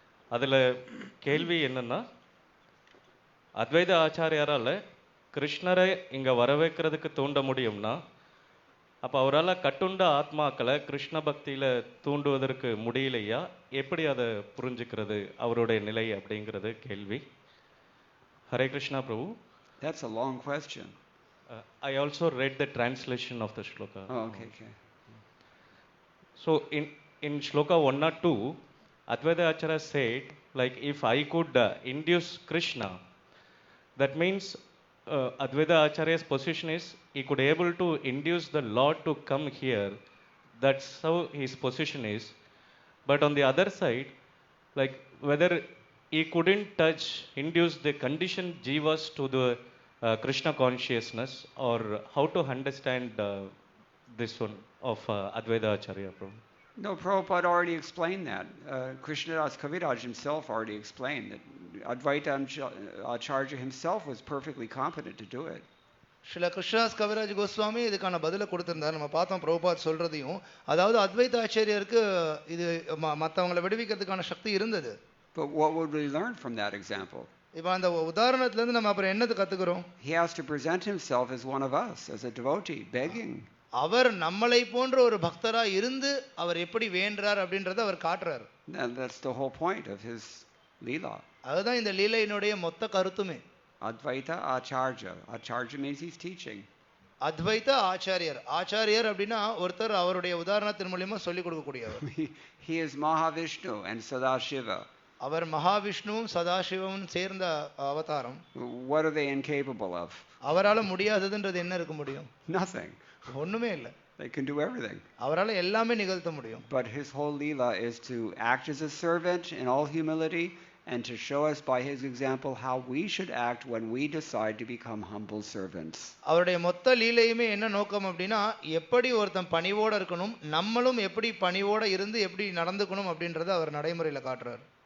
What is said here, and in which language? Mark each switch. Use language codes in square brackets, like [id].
[ta] அதில் கேள்வி என்னென்னா, அத்வைத ஆச்சாரியாரால் கிருஷ்ணரை இங்கே வரவேற்கிறதுக்கு தூண்ட முடியும்னா, அப்போ அவரால் கட்டுண்ட ஆத்மாக்களை கிருஷ்ண பக்தியில் தூண்டுவதற்கு முடியலையா? எப்படி அதை புரிஞ்சுக்கிறது அவருடைய நிலை அப்படிங்கிறது கேள்வி. [en] Hare Krishna Prabhu. That's a long question. I also read the translation of the shloka. Oh, okay. So in shloka 102, Advaita Acharya said, like, if I could induce Krishna, that means Advaita Acharya's position is he could able to induce the Lord to come here. That's how his position is. But on the other side, like, whether he couldn't induce the conditioned jivas to the Krishna consciousness, or how to understand this one of Advaita Acharya Prabhu? No, Prabhupada already explained that. Krishnadas Kaviraj himself already explained that Advaita Acharya himself was perfectly competent to do it. [ta] Srila Krishnadas Kaviraj Goswami இதுக்கான பதிலை கொடுத்திருந்தார். நம்ம பார்த்தோம் பிரபுபாத் சொல்றதையும். அதாவது அத்வைத ஆச்சாரியருக்கு இது மற்றவங்களை விடுவிக்கிறதுக்கான சக்தி இருந்தது. [en] But what would we learn from that example? [ta] இப்போ அந்த உதாரணத்துல இருந்து நம்ம அப்புறம் என்னது கத்துக்கிறோம்? [en] He has to present himself as one of us, as a devotee, begging. [ta] அவர் நம்மளை போன்ற ஒரு பக்தரா இருந்து அவர் எப்படி வேண்டார் அப்படின்றத அவர் காட்டுறார். [en] That's the whole point of his leela. [ta] அதுதான் இந்த லீலையினுடைய மொத்த கருத்துமே. [en] Advaita Acharya. Acharya means he's teaching. [ta] அத்வைத ஆச்சாரியர். ஆச்சாரியர் அப்படின்னா ஒருத்தர் அவருடைய உதாரணத்தின் மூலமா சொல்லிக் கொடுக்கக்கூடியவர். [en] He is Mahavishnu and Sadashiva. [ta] அவர் மகாவிஷ்ணுவும் சதாசிவமும் சேர்ந்த அவதாரம். [en] What are they incapable of? [ta] அவரால முடியாததுன்றது என்ன இருக்க முடியும்? [en] Nothing. [ta] ஒண்ணுமே இல்லை. [en] They can do everything. [ta] அவரால எல்லாமே நிகழ்த்த முடியும். [en] But his whole leela is to act as a servant in all humility and to show us by his example how we should act when we decide to become humble servants. [ta] அவருடைய மொத்த லீலையுமே என்ன நோக்கம் அப்படின்னா, எப்படி ஒருத்தன் பணிவோட இருக்கணும், நம்மளும் எப்படி பணிவோட இருந்து எப்படி நடந்துக்கணும் அப்படின்றத அவர் நடைமுறையில காட்டுறார்.